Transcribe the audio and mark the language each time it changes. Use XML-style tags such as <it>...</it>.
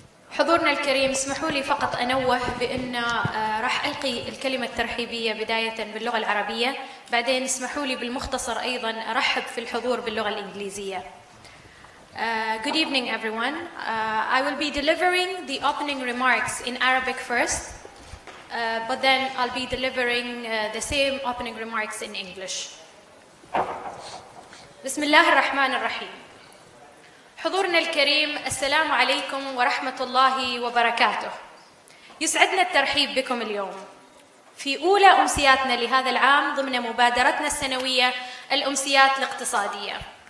<ar>حضورنا الكريم، اسمحوا لي فقط أنوه بأن راح ألقي الكلمة الترحيبية بداية باللغة العربية، بعدين اسمحوا لي بالمختصر أيضا أرحب في الحضور باللغة الإنجليزية.</ar> <en>Good evening everyone. I will be delivering the opening remarks in Arabic first, but then I'll be delivering the same opening remarks in English.</en> <ar>بسم الله الرحمن الرحيم. حضورنا الكريم، السلام عليكم ورحمة الله وبركاته. يسعدنا الترحيب بكم اليوم في أولى أمسياتنا لهذا العام ضمن مبادرتنا السنوية الأمسيات الاقتصادية.</ar>